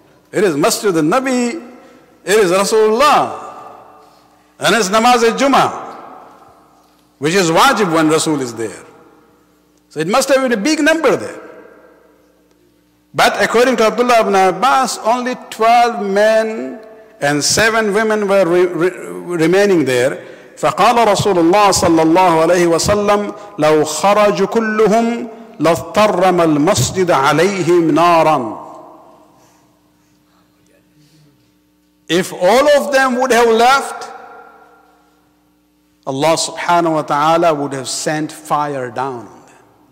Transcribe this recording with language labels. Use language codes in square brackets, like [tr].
[en] It is Masjid al-Nabi, it is Rasulullah, and it's Namaz al-Jummah, which is wajib when Rasul is there. So it must have been a big number there. But according to Abdullah ibn Abbas, only 12 men and 7 women were remaining there. [ar] فقال رسول الله صلى الله عليه وسلم لو خرجوا كلهم لاضطرم المسجد عليهم نارا. [en] If all of them would have left, Allah subhanahu wa ta'ala would have sent fire down on them.